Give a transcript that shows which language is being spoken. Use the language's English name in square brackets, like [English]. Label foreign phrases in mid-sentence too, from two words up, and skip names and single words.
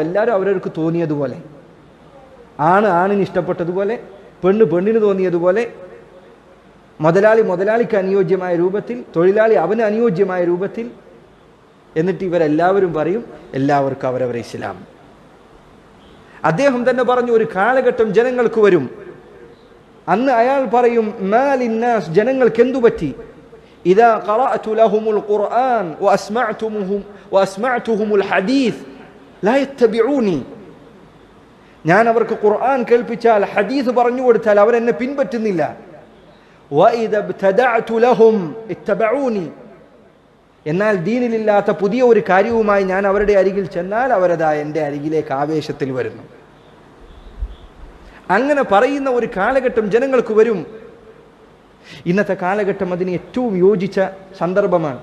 [Malayalam] എല്ലാവരും അവരവർക്ക് തോന്നിയതുപോലെ, ആണ് ആണിന് ഇഷ്ടപ്പെട്ടതുപോലെ, പെണ്ണ് പെണ്ണിന് തോന്നിയതുപോലെ, മുതലാളി മുതലാളിക്ക് അനുയോജ്യമായ രൂപത്തിൽ, തൊഴിലാളി അവന് അനുയോജ്യമായ രൂപത്തിൽ. എന്നിട്ട് ഇവരെല്ലാവരും പറയും എല്ലാവർക്കും അവരവരെ ഇസ്ലാം. അദ്ദേഹം തന്നെ പറഞ്ഞു, ഒരു കാലഘട്ടം ജനങ്ങൾക്ക് വരും, അന്ന് അയാൾ പറയും, [Arabic] ما للناس, [Malayalam] ജനങ്ങൾക്ക് എന്തു പറ്റി? [Arabic] إذا قرأت لهم القرآن وأسمعتهم الحديث لا يتبعوني. [Malayalam] ഞാൻ അവർക്ക് ഖുർആൻ കേൾപ്പിച്ചാൽ ഹദീസ് പറഞ്ഞു കൊടുത്താൽ അവരെന്നെ പിൻപറ്റുന്നില്ല. [Arabic] وإذا ابتدعت لهم اتبعوني. [Malayalam] എന്നാൽ ദീനിലില്ലാത്ത പുതിയ ഒരു കാര്യവുമായി ഞാൻ അവരുടെ അരികിൽ ചെന്നാൽ അവരതാ എൻ്റെ അരികിലേക്ക് ആവേശത്തിൽ വരുന്നു. അങ്ങനെ പറയുന്ന ഒരു കാലഘട്ടം ജനങ്ങൾക്ക് വരും. ഇന്നത്തെ കാലഘട്ടം അതിന് ഏറ്റവും യോജിച്ച സന്ദർഭമാണ്.